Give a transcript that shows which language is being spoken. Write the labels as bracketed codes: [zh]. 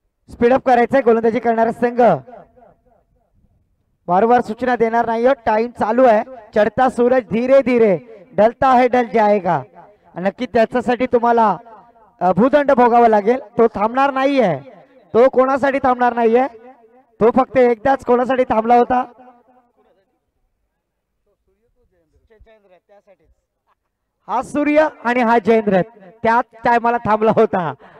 [mr] Speedup करायचंय गोलंदाजी करणारा संघ. वारंवार सूचना देणार नाही, टाइम चालू आहे. [hi] चढता सूरज धीरे धीरे ढलता है ढल जाएगा. [mr] नक्की त्याच्यासाठी तुम्हाला भूदंड भोगावा लागेल. तो थांबणार नाहीये, तो कोणासाठी थांबणार नाहीये, तो फक्त एकदाच कोणासाठी थांबला होता, हा सूर्य आणि हा जयेंद्र त्याच टायमाला थांबला होता.